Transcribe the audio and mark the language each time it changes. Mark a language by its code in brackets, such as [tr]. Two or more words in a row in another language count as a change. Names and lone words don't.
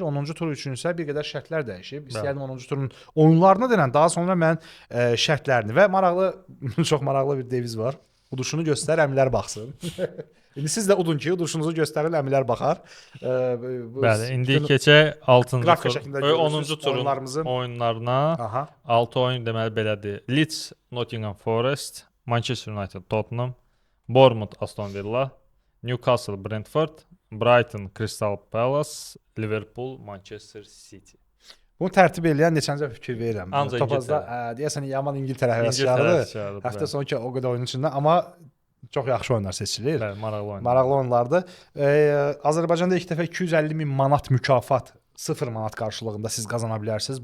[az] 10-cu tur üçün isə bir qədər şərtlər dəyişib. İstəyərdim 10-cu turun oyunlarını denən, daha sonra mən şərtlərini və çox maraqlı bir deviz var. Uduşunu göstər, əmilər baxsın. İndi siz də udun ki, uduşunuzu göstərin, əmilər baxar. Bəli, indi keçək 6-cı tur, 10-cu turun oyunlarına. 6 oyun deməli belədir. Leeds, Nottingham Forest, Manchester United, Tottenham, Bournemouth, Aston Villa, Newcastle, Brentford, Brighton, Crystal Palace, Liverpool, Manchester City. Bunu tərtib eləyən neçəncə fikir verirəm. Ancaq Topazda deyəsən yaman İngiltərə həvəskarıdır. Həftə sonu ki o qədər oyunun içində, amma çox yaxşı oyunlar seçilir. Bəli, maraqlı oyunlardır. Azərbaycanda ilk dəfə 250 min manat mükafat 0 manat qarşılığında siz qazana bilərsiniz.